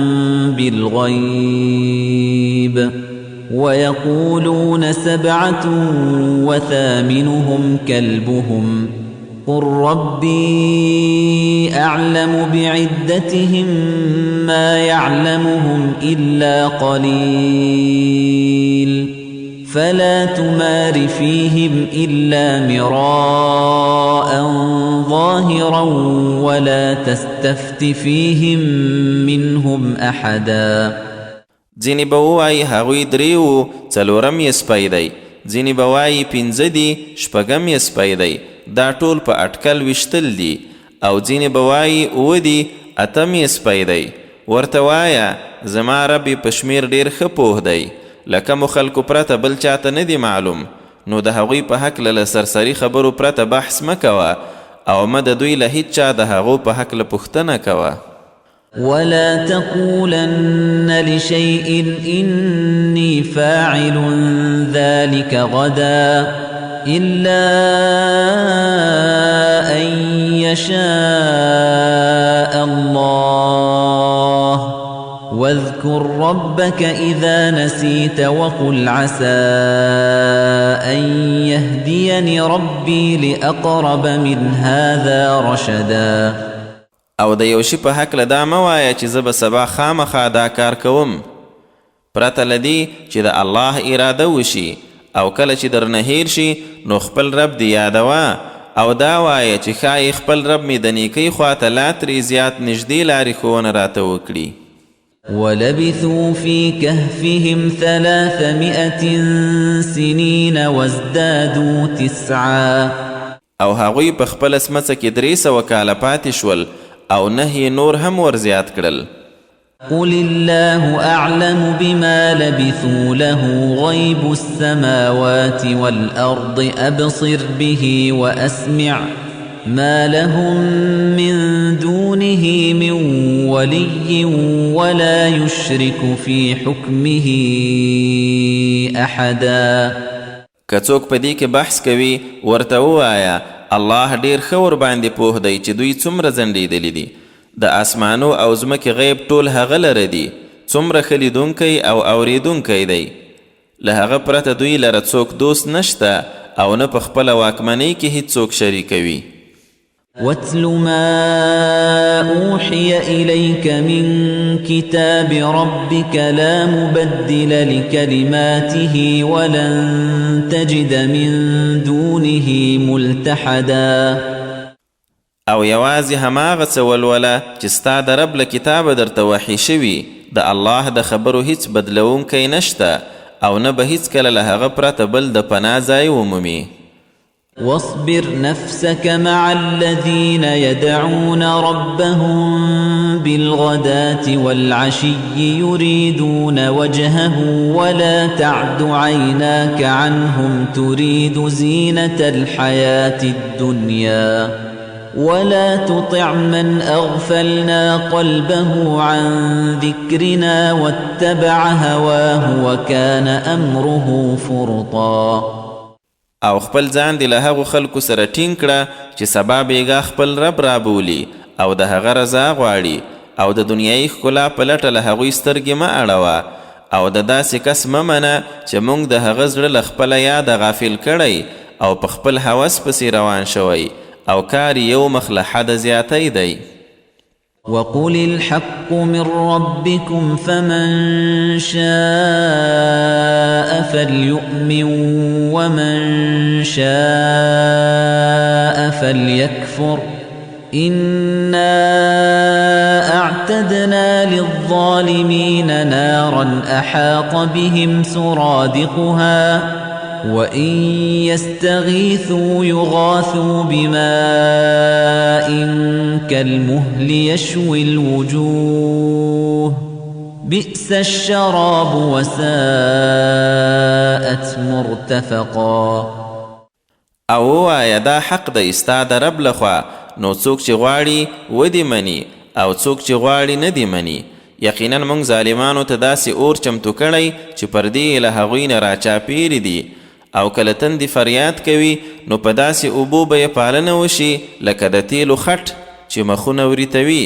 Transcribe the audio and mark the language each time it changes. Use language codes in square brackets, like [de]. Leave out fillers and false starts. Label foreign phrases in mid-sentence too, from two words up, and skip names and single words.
[ar] بالغيب ويقولون 7 وثامنهم كلبهم قل ربي أعلم بعدتهم ما يعلمهم إلا قليل فلا تمار فيهم إلا مراء ظاهرا ولا تستفت فيهم منهم أحدا. [ps] ځینې به ووایي هغوی 3 وو، 4م یې سپی دی. ځینې به وایي 5 دي، 6م یې سپی دی. دا ټول په اټکل ویشتل دي. او ځینې به وایي 7 دي، 8م یې سپی دی. ورته وایه زما رب په شمیر ډېر ښه پوه دی، له کومو خلکو پرته بل چاته نه دی معلوم. نو د هغوی په هکله له سرسري خبرو پرته بحث مه کوه او مه د دوی له هیڅ چا د هغو په هکله پوښتنه کوه. [ar] ولا تقولن لشيء إني فاعل ذلك غدا إلا أن يشاء الله واذكر ربك إذا نسيت وقل عسى أن يهديني ربي لأقرب من هذا رشدا. [ps] او د یو شي په هکله دا مه وایه چې زه به سبا خامخا دا کار کوم، پرته له دې چې د الله اراده وشي. او کله چې درنه هیر شي نو خپل رب دې یادوه او دا وایه چې ښایي خپل رب مې د نیکۍ خواته لا ترې زیات نږدې لارې ښوونه راته وکړي. [ar] ولبثوا في كهفهم 300 سنين وازدادوا 9. [ps] او هغوی په خپل سمڅه کې 300 کاله پاتې شول او 9 نور هم ورزیات کړل. [ar] قل الله أعلم بما لبثوا له غيب السماوات والأرض أبصر به وأسمع ما لهم من دونه من ولي ولا يشرك في حكمه أحدا. [ps] که څوک په دې کې بحث کوي ورته ووایه الله ډېر ښه ورباندې پوه دی چې دوی څومره ځنډېدلي دي. د آسمانو او ځمکې غیب ټول هغه لره دي، څومره ښه لیدونکی او اورېدونکی دی. له هغه پرته دوی لره څوک دوست نشته او نه په خپله واکمنۍ کې هیڅوک شریکوي. [ar] واتل ما أوحي إليك من كتاب ربك لا مبدل لكلماته ولن تجد من دونه ملتحدا. [ps] او یوازې هماغه څه ولوله چې ستا د رب له کتابه درته وحي شوي، د الله د خبرو هیڅ بدلونکی نشته او نه به هیڅکله له هغه پرته بل د پناه ځای ومومي. [ar] واصبر نفسك مع الذين يدعون ربهم بالغداة والعشي يريدون وجهه ولا تعد عيناك عنهم تريد زينة الحياة الدنيا ولا تطع من أغفلنا قلبه عن ذكرنا واتبع هواه وكان أمره فرطا. [ps] او خپل ځان دی له هغو خلکو سره ټینګ کړه چې سبا بیګا خپل رب رابولي او د هغه رضا غواړي او د دنیایي ښکلا په لټه له هغوی سترګې مه اړوه او د داسې کس مه منه چې موږ د هغه زړه له خپله یاده غافل کړی او په خپل هوس پسې روان شوی او کار یو مخ له حده زیاتی دی. [ar] وقل الحق من ربكم فمن شاء فليؤمن ومن شاء فليكفر إنا أعتدنا للظالمين نارا أحاط بهم سرادقها وَإِن يَسْتَغِيثُوا يُغَاثُوا بِمَاءٍ كَالْمُهْلِ يَشْوِي الْوُجُوهَ بِئْسَ الشَّرَابُ وَسَاءَتْ مُرْتَفَقًا. [ps] او ووایه دا حق دی ستا د رب لخوا، نو څوک چې غواړي ودې مني او څوک چې غواړي نه دې مني. یقینا موږ ظالمانو ته داسې اور چمتو کړی چې پردې له هغوی نه راچاپېرې دي، او کله تندې فریاد کوي نو په داسې اوبو به یې پالنه وشي لکه د تیلو خټ چې مخونه وریتوي.